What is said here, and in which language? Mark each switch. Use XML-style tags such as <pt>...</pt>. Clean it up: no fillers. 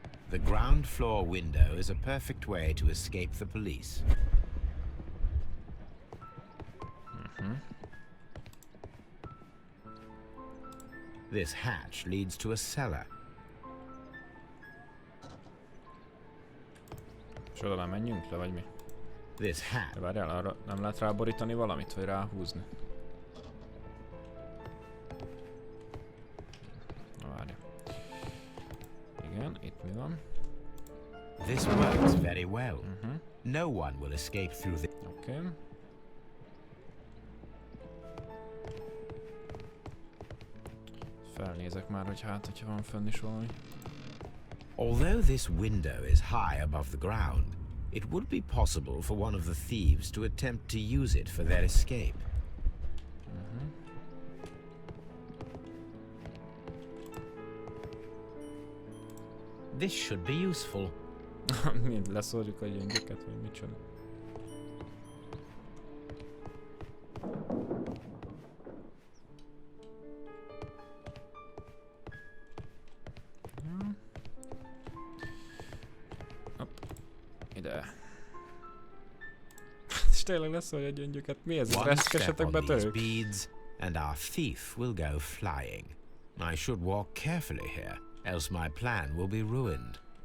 <en>The ground floor window is a perfect way to escape the police. This hatch leads to a cellar.</en> <hu>És oda már menjünk le, vagy mi?</hu> <en>This hatch.</en> <hu>De várjál, arra nem lehet ráborítani valamit, vagy ráhúzni? Na várja. Igen, itt mi van?</hu> <en>This works very well. No one will escape through the...</en> <hu>Oké. Felnézek már, hogy hát, hogyha van fönn is valami.</hu> <en>Although this window is high above the ground, it would be possible for one of the thieves to attempt to use it for their escape. This should be useful.</en> <hu>Mind leszórjuk a gyöngyöket, vagy micsoda. Hopp. Ide. És tényleg leszórja a gyöngyöket. Mi ez?</hu> <en>One step</en> <hu>Reszkesetek</hu> <en>on these</en> <hu>betörők?</hu> <en>beads, and our thief will go flying. I should walk carefully here, else my plan will be ruined.</en>